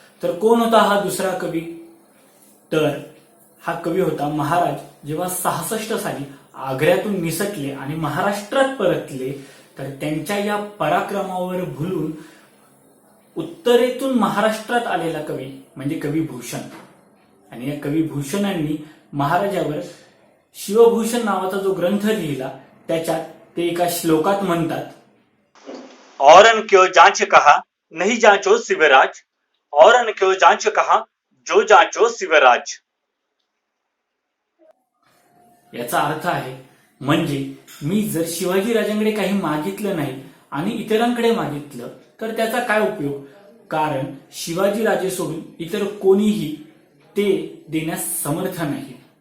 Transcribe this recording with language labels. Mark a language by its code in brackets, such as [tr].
[mr] तर कोण होता हा दुसरा कवी? तर हा कवी होता महाराज जेव्हा 66 साली आग्र्यातून निसटले आणि महाराष्ट्रात परतले, तर त्यांच्या या पराक्रमावर भुलून उत्तरेतून महाराष्ट्रात आलेला कवी म्हणजे कवी भूषण. आणि या कवी भूषणांनी महाराजावर शिवभूषण नावाचा जो ग्रंथ लिहिला, त्याच्यात ते एका श्लोकात म्हणतात, [bra] औरन क्यों जांच कहा नहीं जांचो शिवराज, औरन क्यों जांच कहा जो जांचो शिवराज। [mr] याचा अर्थ आहे म्हणजे मी जर शिवाजी राजांकडे काही मागितलं नाही आणि इतरांकडे मागितलं तर त्याचा काय उपयोग, कारण शिवाजी राजे सोडून इतर कोणीही ते देण्यास समर्थ नाही।